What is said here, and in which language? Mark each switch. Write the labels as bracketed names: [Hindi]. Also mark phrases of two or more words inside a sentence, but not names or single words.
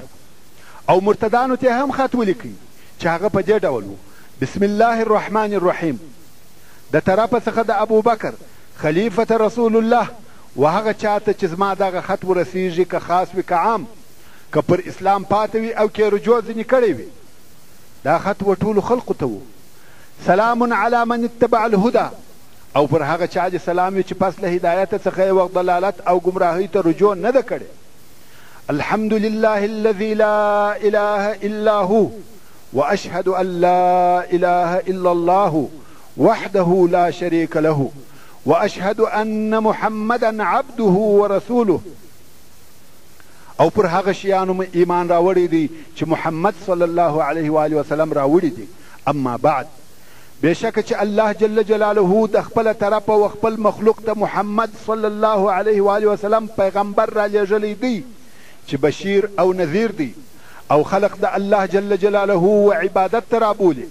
[Pashto] او مرتدانو ته هم خط ولیکئ چې هغه په دې ډول و: [Arabic] بسم الله الرحمن الرحیم، [Pashto] د طرفه څخه د ابوبکر [Arabic] خلیفة رسول الله، [Pashto] و هغه چاته چې زما دغه خط ورسیږي، که خاص وي که عام، که پر اسلام پاته وي او که رجوع ځینې کړی وي. دا خط و ټولو خلقو ته و. [Arabic] سلام علی من اتبع الهدى، [Pashto] او پر هغه چا دې سلام وي چې پس له هدایت څخه یې وخت ضلالت او ګمراهۍ ته رجوع نه ده کړې. [Arabic] الحمد لله الذي لا اله الا هو واشهد ان لا اله الا الله وحده لا شريك له واشهد ان محمدا عبده ورسوله. [Pashto] او پر هغه شیانو ایمان راوړی دی چې محمد [Arabic] صلی الله علیه و آله وسلم [Pashto] راوړي دي. [Arabic] اما بعد، [Pashto] بېشکه چې الله [Arabic] جل جلاله [Pashto] د خپله طرفه و خپل مخلوق ته محمد [Arabic] صلی الله علیه و آله وسلم [Pashto] پیغمبر را لېږلی دی چې بشیر او نذیر دی، او خلق د الله [Arabic] جل جلاله [Pashto] و عبادت ته رابولي.